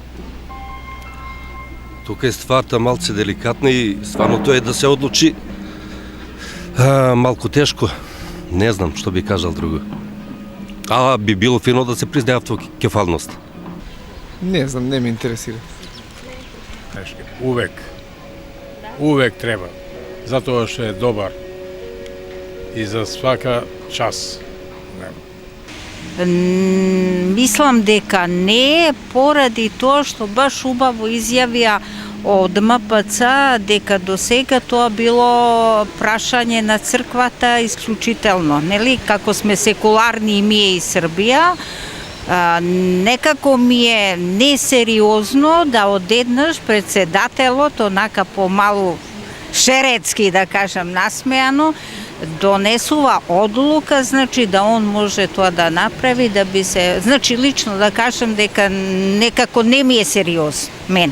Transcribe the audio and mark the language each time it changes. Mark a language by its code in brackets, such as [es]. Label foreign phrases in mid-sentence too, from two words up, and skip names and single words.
[mk] Тука е стварта малце деликатна и стварно тоа е да се одлучи малку тешко. Не знам што би кажал друго. А би било фино да се признае автокефалност. Не знам, не ме интересира. [sr] Uvek treba, zato što je dobar i za svaka čas. [mk] Мислам дека не поради тоа што баш убаво изјавија од МПЦ дека до сега тоа било прашање на црквата исклучително, нели, како сме секуларни и ние и Србија, некако ми е несериозно да одеднаш председателот, онака помалу шерецки да кажам насмеано, донесува одлука, значи да он може тоа да направи, да би се, значи лично да кажам дека некако не ми е сериозно мене.